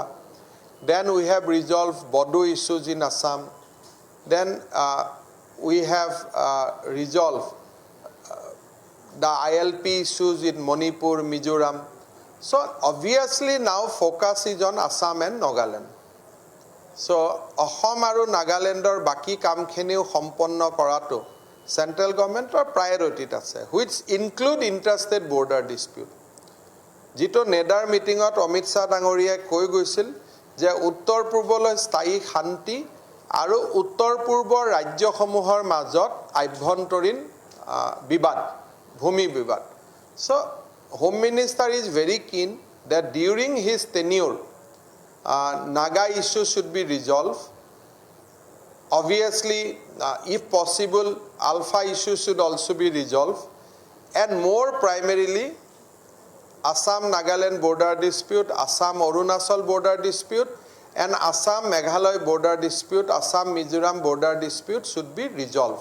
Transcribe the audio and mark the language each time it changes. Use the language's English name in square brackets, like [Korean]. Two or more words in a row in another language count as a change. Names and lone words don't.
[English] Then we have resolved Bodo issues in Assam. Then we have resolved the ILP issues in Manipur, Mizoram. So obviously now focus is on Assam and Nagaland. [Assamese] So অসম আৰু নাগালেণ্ডৰ বাকী কামখিনিও সম্পন্ন কৰাটো [English] central governmentor [Assamese] priority আছে, [English] which include interstate border dispute. [Assamese] যিটো নেডাৰ মিটিঙত অমিত শাহ ডাঙৰীয়াই কৈ গৈছিল যে উত্তৰ পূৰ্বলৈ স্থায়ী শান্তি আৰু উত্তৰ পূৰ্বৰ ৰাজ্যসমূহৰ মাজত আভ্যন্তৰীণ বিবাদ, ভূমি বিবাদ. [English] So Home Minister is very keen that during his tenure Naga issue should be resolved. Obviously, if possible, Alpha issue should also be resolved, and more primarily Assam-Nagaland border dispute, Assam-Arunachal border dispute, and Assam-Meghalaya border dispute, Assam-Mizoram border dispute should be resolved.